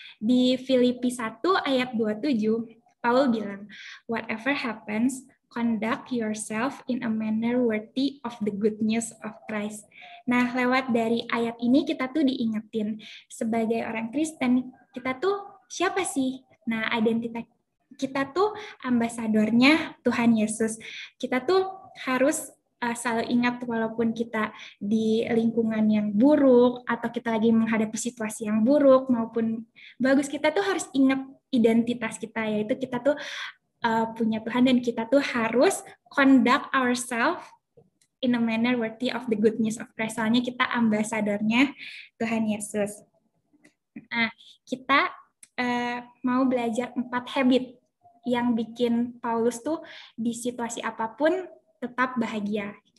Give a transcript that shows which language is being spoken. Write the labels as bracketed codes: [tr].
[id] Di Filipi 1 ayat 27, Paul bilang, [en] whatever happens, conduct yourself in a manner worthy of the good news of Christ. [id] Nah, lewat dari ayat ini kita tuh diingetin, sebagai orang Kristen, kita tuh siapa sih? Nah, identitas kita tuh ambasadornya Tuhan Yesus. Kita tuh harus selalu ingat walaupun kita di lingkungan yang buruk atau kita lagi menghadapi situasi yang buruk maupun bagus, kita tuh harus ingat identitas kita, yaitu kita tuh punya Tuhan dan kita tuh harus [en] conduct ourselves in a manner worthy of the good news of Christ. [id] Soalnya kita ambasadornya Tuhan Yesus. Nah, kita mau belajar 4 habit yang bikin Paulus tuh di situasi apapun tetap bahagia.